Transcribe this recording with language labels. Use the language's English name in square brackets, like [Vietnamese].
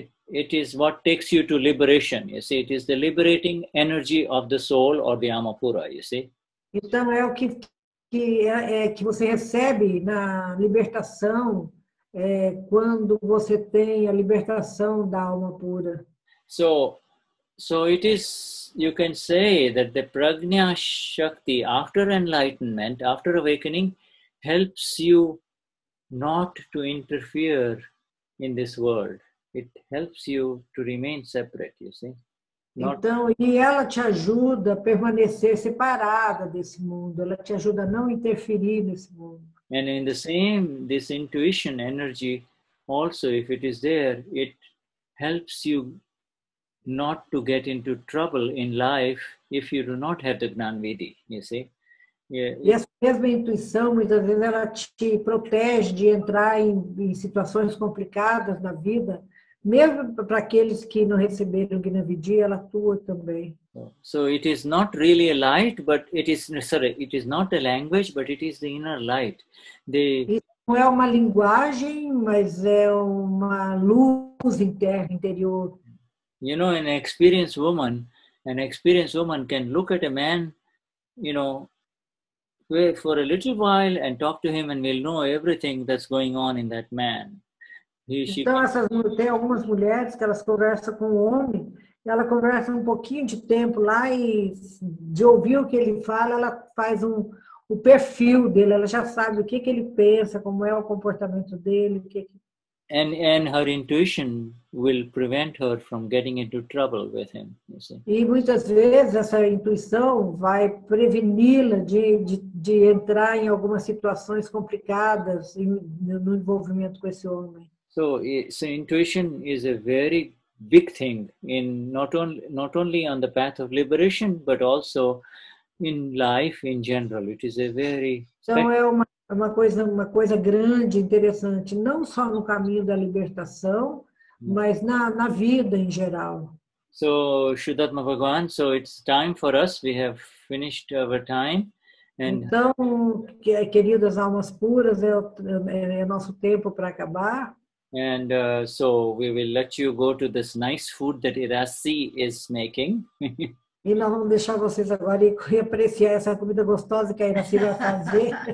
[English] it is what takes you to liberation, you see. It is the liberating energy of the soul or the Amapura, you see. [Portuguese] Então é o que você recebe na libertação quando você tem a libertação da alma pura. [English] So it is, you can say that the prajna shakti after enlightenment, after awakening, helps you not to interfere in this world. It helps you to remain separate, you see. [Portuguese] Então, e ela te ajuda a permanecer separada desse mundo. Ela te ajuda a não interferir nesse mundo. [English] And in the same, this intuition energy also, if it is there, it helps you not to get into trouble in life if you do not have the Gnanvidhi, you see. [Portuguese] E essa mesma intuição, muitas vezes, ela te protege de entrar em situações complicadas na vida, mesmo para aqueles que não receberam o Gnanvidhi, ela atua também. [English] So it is not really a light, but it is not a language, but it is the inner light. [Portuguese] Isso não é uma linguagem, mas é uma luz interna, interior. [English] You know, an experienced woman can look at a man, for a little while and talk to him and will know everything that's going on in that man. [Portuguese] Então, tem algumas mulheres que elas conversam com o homem, e ela conversa um pouquinho de tempo lá e de ouvir o que ele fala, ela faz o perfil dele, ela já sabe o que ele pensa, como é o comportamento dele. [English] And her intuition will prevent her from getting into trouble with him, you see. [Portuguese] E muitas vezes essa intuição vai preveni-la de entrar em algumas situações complicadas no envolvimento com esse homem. [English] So intuition is a very big thing in not only on the path of liberation, but also in life in general. It is a very [Portuguese] então é uma coisa grande, interessante, não só no caminho da libertação, mas na vida em geral. [English] So Shuddhatma Bhagavan, so it's time for us. We have finished our time. And [Portuguese] então, queridas almas puras, é nosso tempo para acabar. [English] And so we will let you go to this nice food that Irasi is making. [Portuguese] E nós vamos deixar vocês agora ir apreciar essa comida gostosa que a Iraci vai fazer.